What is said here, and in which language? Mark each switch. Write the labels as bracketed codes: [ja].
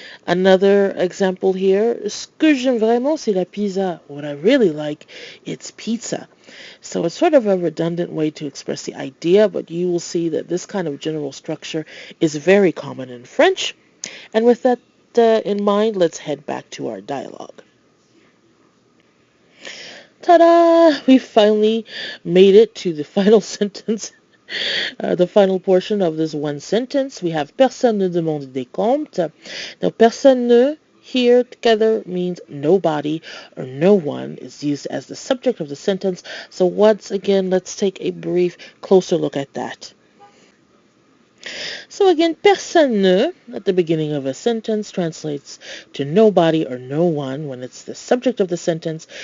[en] Another example here, [fr] ce que j'aime vraiment, c'est la pizza. [en] What I really like, it's pizza. So it's sort of a redundant way to express the idea, but you will see that this kind of general structure is very common in French. And with that in mind, let's head back to our dialogue. Ta-da! We finally made it to the final sentence, the final portion of this one sentence. We have [fr] personne ne demande des comptes. [en] Now, personne ne here together means nobody or no one is used as the subject of the sentence. So once again, let's take a brief closer look at that. So again, personne ne at the beginning of a sentence translates to nobody or no one when it's the subject of the sentence.